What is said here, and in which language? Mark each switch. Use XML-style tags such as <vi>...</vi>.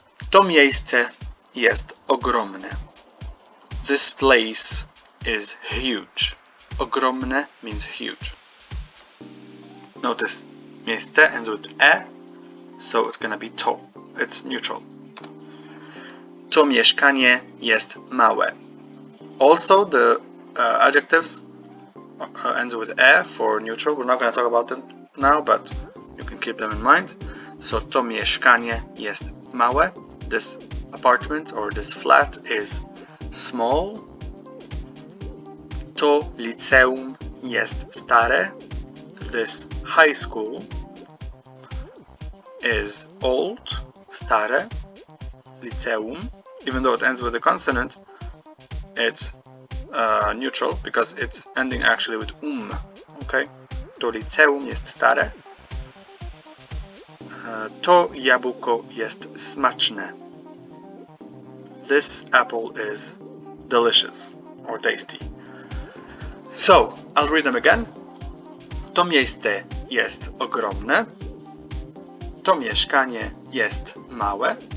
<pl>To miejsce jest ogromne.</pl> <en>This place is huge. Ogromne means huge. Notice miejsce ends with e, so it's gonna be to. It's neutral.</en> <pl>To mieszkanie jest małe.</pl> <en>Also, the adjectives ends with e for neutral. We're not gonna talk about them now, but you can keep them in mind. So</en> <pl>to mieszkanie jest małe.</pl> <en>This apartment or this flat is small.</en> <pl>To liceum jest stare.</pl> <en>This high school is old, stare, liceum. Even though it ends with a consonant, it's neutral because it's ending actually with okay?</en> <pl>To liceum jest stare. To jabłko jest smaczne.</pl> <en>This apple is delicious or tasty. So, I'll read them again.</en> <pl>To miejsce jest ogromne. To mieszkanie jest małe.</pl>